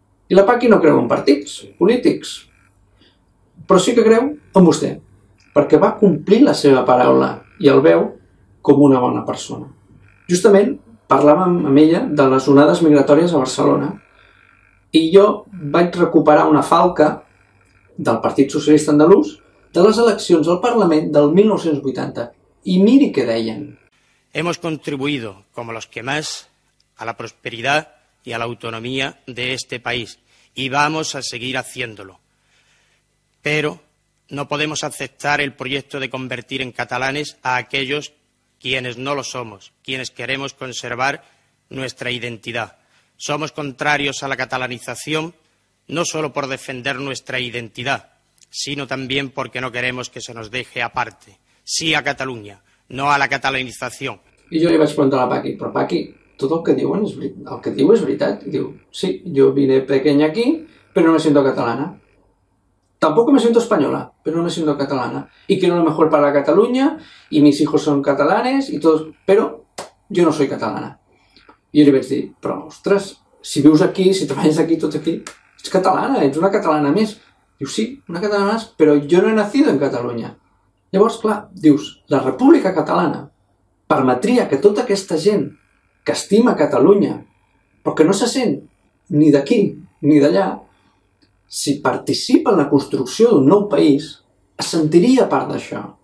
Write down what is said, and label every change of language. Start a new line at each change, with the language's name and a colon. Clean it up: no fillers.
Catalan: I la Paqui no creu en partits polítics, però sí que creu en vostè, perquè va complir la seva paraula i el veu com una bona persona. Justament parlàvem amb ella de les onades migratòries a Barcelona i jo vaig recuperar una falca del Partit Socialista Andalús de les eleccions al Parlament del 1980.
Spanish: Y mire qué deien. Hemos contribuido, como los que más, a la prosperidad y a la autonomía de este país y vamos a seguir haciéndolo. Pero no podemos aceptar el proyecto de convertir en catalanes a aquellos quienes no lo somos, quienes queremos conservar nuestra identidad. Somos contrarios a la catalanización no solo por defender nuestra identidad, sino también porque no queremos que se nos deje aparte. Sí a Catalunya,
Catalan: no a la catalanizació. I jo li vaig preguntar a la Paqui, però Paqui, tot el que diuen és veritat. El que diu és veritat.
Spanish: Diu, sí, yo vine pequeña aquí, pero no me siento catalana. Tampoco me siento española, pero no me siento catalana. Y quiero lo mejor para Cataluña, y mis hijos son catalanes, y todos, pero
Catalan: jo
Spanish: no soy catalana.
Catalan: I jo li vaig dir, però, ostres, si vius aquí, si treballes aquí, tot aquí, ets catalana, ets una catalana més. Diu, sí, una catalana més, però jo
Spanish: no he nacido
Catalan: en Catalunya. Llavors, clar, dius, la República Catalana permetria que tota aquesta gent que estima Catalunya, però que no se sent ni d'aquí ni d'allà, si participa en la construcció d'un nou país, es sentiria part d'això.